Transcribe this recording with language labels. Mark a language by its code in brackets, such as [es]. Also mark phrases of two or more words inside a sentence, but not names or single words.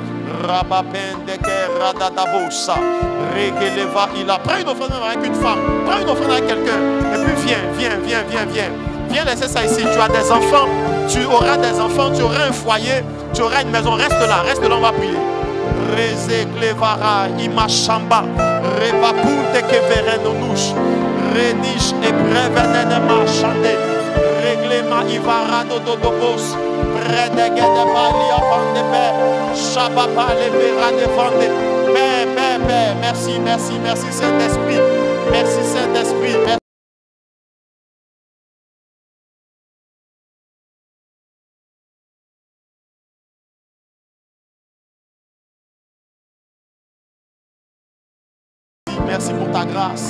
[fr] Prends une offrande avec une femme, prends une offrande avec quelqu'un. Et puis viens. Viens laisser ça ici. Tu as des enfants, tu auras des enfants, tu auras un foyer, tu auras une maison. Reste là, on va prier. Reze Clevara, Imashamba, Revapunte Keverenonouche, Renish et Brevenenema Chande, Reglema Ivarado Dodobos, Predegede Balia Vandebe, Shababa Lebera de Vande. Père, merci Saint-Esprit. Merci Saint-Esprit. Merci pour ta grâce.